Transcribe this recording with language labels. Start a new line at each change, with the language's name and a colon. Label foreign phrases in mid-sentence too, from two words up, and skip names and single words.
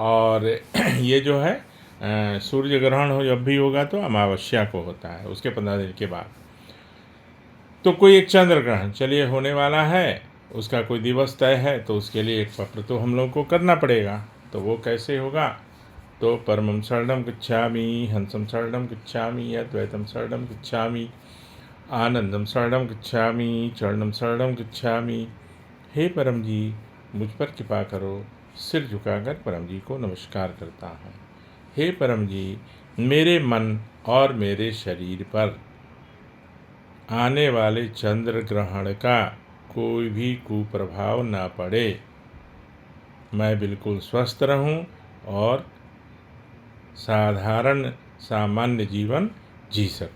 Hindi: और ये जो है सूर्य ग्रहण हो जब भी होगा तो अमावस्या को होता है, उसके 15 दिन के बाद। तो कोई एक चंद्र ग्रहण चलिए होने वाला है, उसका कोई दिवस तय है, तो उसके लिए एक पत्र तो हम लोग को करना पड़ेगा। तो वो कैसे होगा, तो
Pali: परमं शरणं गच्छामि, हंसं शरणं गच्छामि, अद्वैतं शरणं गच्छामि, आनंदं शरणं गच्छामि, चरणं शरणं गच्छामि।
Hindi: हे परम जी, मुझ पर कृपा करो। सिर झुकाकर परम जी को नमस्कार करता हूँ। हे परम जी, मेरे मन और मेरे शरीर पर आने वाले चंद्र ग्रहण का कोई भी कुप्रभाव ना पड़े, मैं बिल्कुल स्वस्थ रहूं और साधारण सामान्य जीवन जी सकूं।